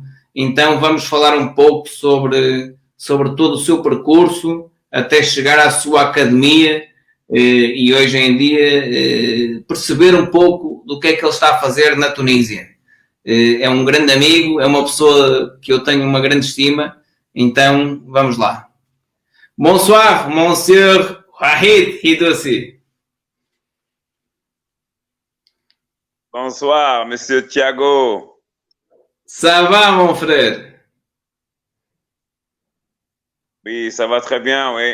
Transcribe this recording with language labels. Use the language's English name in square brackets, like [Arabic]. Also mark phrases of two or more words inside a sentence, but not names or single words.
[Portuguese] Então vamos falar um pouco sobre todo o seu percurso até chegar à sua academia e hoje em dia perceber um pouco do que é que ele está a fazer na Tunísia. É um grande amigo, é uma pessoa que eu tenho uma grande estima, então vamos lá. [French] Bonsoir, monsieur Wahid Hidoussi. Bonsoir, Monsieur Thiago. Ça va, mon frère? Oui, ça va très bien, oui.